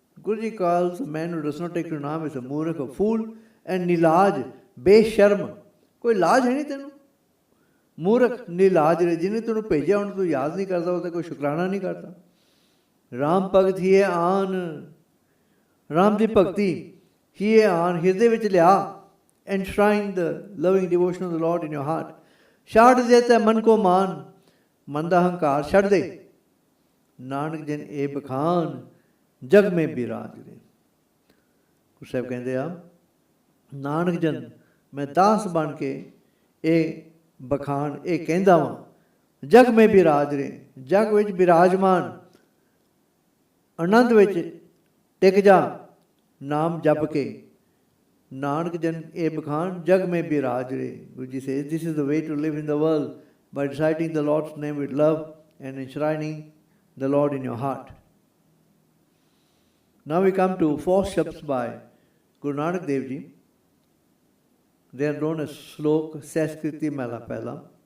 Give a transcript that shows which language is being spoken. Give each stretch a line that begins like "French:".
English: Guru Ji calls a man who does not take to naam as a murkh, a fool, and nilaj, ਬੇਸ਼ਰਮ.
Punjabi: ਕੋਈ ਲਾਜ ਹੈ ਨਹੀਂ ਤੈਨੂੰ? ਮੂਰਖ ਨਿਲਾਜ ਰੇ. ਜਿਹਨੇ ਤੈਨੂੰ ਭੇਜਿਆ ਉਹਨੂੰ ਤੂੰ ਯਾਦ ਨਹੀਂ ਕਰਦਾ, ਉਹਦਾ ਕੋਈ ਸ਼ੁਕਰਾਨਾ ਨਹੀਂ ਕਰਦਾ. ਰਾਮ ਭਗਤ ਹੀ ਹੈ ਆਨ. ਰਾਮ ਦੀ ਭਗਤੀ ਹੀ ਹੈ ਆਨ. ਹਿਰਦੇ ਵਿੱਚ ਲਿਆ.
English: Enshrine the loving devotion of the Lord in your heart.
Punjabi: ਛੱਡ ਦੇ ਤੇ ਮਨ ਕੋ ਮਾਨ. ਮਨ ਦਾ ਹੰਕਾਰ ਛੱਡ ਦੇ. ਨਾਨਕ ਜਨ ਇਹ ਬਖਾਨ ਜਗ ਮੇ ਬਿਰਾਜ ਰੇ. ਗੁਰੂ ਸਾਹਿਬ ਕਹਿੰਦੇ ਆ, ਨਾਨਕ ਜਨ ਮੈਂ ਦਾਸ ਬਣ ਕੇ ਇਹ ਬਖਾਨ ਇਹ ਕਹਿੰਦਾ ਵਾਂ, जग में बिराज रहे, जग विच बिराजमान, आनंद विच टिक जा, नाम जप के, नानक जन ए बखान, जग में बिराज रहे.
English: Guruji says, this is the way to live in the world, by reciting the Lord's name with love and enshrining the Lord in your heart. Now we come to 4 shabds by Guru Nanak Dev Ji. They are known as Slok Sehskritee Mela Pehla.